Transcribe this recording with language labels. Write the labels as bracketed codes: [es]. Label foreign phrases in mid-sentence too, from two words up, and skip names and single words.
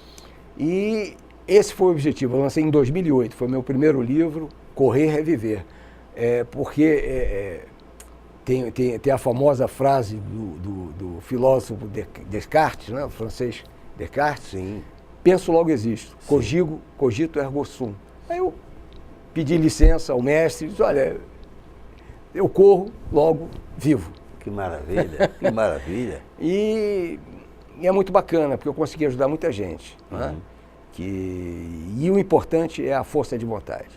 [pt] E esse foi o objetivo. Eu lancei em 2008, foi meu primeiro livro, Correr é Viver. Porque tem a famosa frase do filósofo Descartes, né, o francês Descartes, sim. Penso, logo existo. [la] Cogito ergo sum. [pt] Aí eu pedi licença ao mestre e disse, olha, eu corro, logo vivo. Que maravilha, que maravilha. E é muito bacana, porque eu consegui ajudar muita gente. Né? E o importante é a força de vontade.